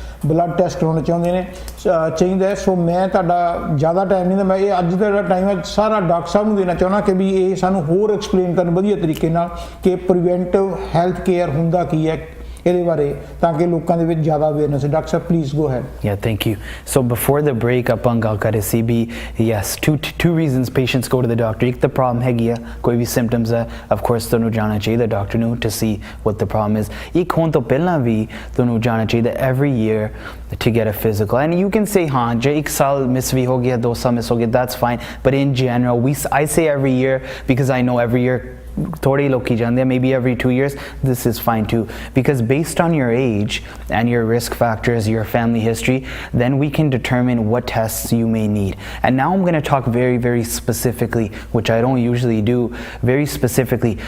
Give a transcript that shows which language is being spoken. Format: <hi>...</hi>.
<pa>Blood test ਹੋਣੇ ਚਾਹੁੰਦੇ ਨੇ ਚਾਹੀਦਾ। ਸੋ ਮੈਂ ਤੁਹਾਡਾ ਜ਼ਿਆਦਾ ਟਾਈਮ ਨਹੀਂ, ਮੈਂ ਇਹ ਅੱਜ ਦਾ ਜਿਹੜਾ ਟਾਈਮ ਹੈ ਸਾਰਾ ਡਾਕਟਰ ਸਾਹਿਬ ਨੂੰ ਦੇਣਾ ਚਾਹੁੰਦਾ ਕਿ ਵੀ ਇਹ ਸਾਨੂੰ ਹੋਰ ਐਕਸਪਲੇਨ ਕਰਨ ਵਧੀਆ ਤਰੀਕੇ ਨਾਲ ਕਿ ਪ੍ਰੀਵੈਂਟਿਵ ਹੈਲਥ ਕੇਅਰ ਹੁੰਦਾ ਕੀ ਹੈ ਇਹਦੇ ਬਾਰੇ, ਤਾਂ ਕਿ ਲੋਕਾਂ ਦੇ ਵਿੱਚ ਜ਼ਿਆਦਾ awareness. Doctor Sahib please go ahead.</pa> <en>Yeah, thank you. So before the break</en> <pa>ਆਪਾਂ ਗੱਲ ਕਰ ਰਹੇ ਸੀ ਵੀ</pa> <en>yes, two reasons patients go to the doctor.</en> <pa>ਇੱਕ ਤਾਂ problem ਹੈਗੀ ਆ, ਕੋਈ ਵੀ symptoms ਹੈ, of course ਤੁਹਾਨੂੰ ਜਾਣਾ ਚਾਹੀਦਾ ਡਾਕਟਰ ਨੂੰ</pa> <en>to see what the problem is.</en> <pa>ਇੱਕ ਹੋਣ ਤੋਂ ਪਹਿਲਾਂ ਵੀ ਤੁਹਾਨੂੰ ਜਾਣਾ ਚਾਹੀਦਾ</pa> <en>every year to get a physical. And you can say</en> <pa>ਹਾਂ ਜੇ ਇੱਕ ਸਾਲ ਮਿਸ ਵੀ ਹੋ ਗਿਆ, 2 ਸਾਲ ਮਿਸ ਹੋ ਗਿਆ,</pa> <en>that's fine. But in general, I say every year because I know every year</en> <pa>thode loki jande,</pa> <en>maybe every 2 years, this is fine too, because based on your age and your risk factors, your family history, then we can determine what tests you may need. And now I'm going to talk very, very specifically, which I don't usually do, very specifically.</en>